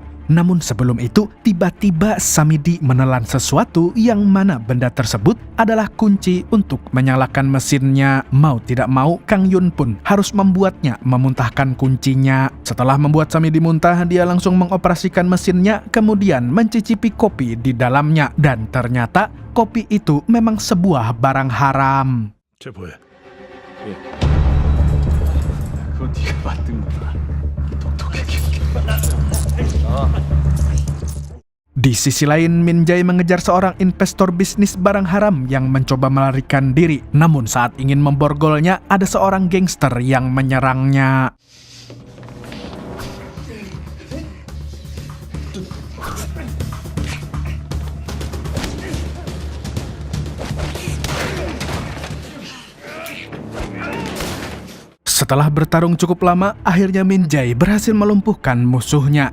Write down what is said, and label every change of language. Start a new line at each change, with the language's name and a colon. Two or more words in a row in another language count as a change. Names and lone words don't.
Indonesian: Namun sebelum itu, tiba-tiba Samedi menelan sesuatu yang mana benda tersebut adalah kunci untuk menyalakan mesinnya. Mau tidak mau, Kang Yun pun harus membuatnya memuntahkan kuncinya. Setelah membuat Samedi muntah, dia langsung mengoperasikan mesinnya, kemudian mencicipi kopi di dalamnya. Dan ternyata, kopi itu memang sebuah barang haram.
Korean: 제보해. 그거 네가 만든 거다. 똑똑하게.
Indonesian: Di sisi lain, Min Jae mengejar seorang investor bisnis barang haram yang mencoba melarikan diri. Namun saat ingin memborgolnya, ada seorang gangster yang menyerangnya. Setelah bertarung cukup lama, akhirnya Min Jae berhasil melumpuhkan musuhnya.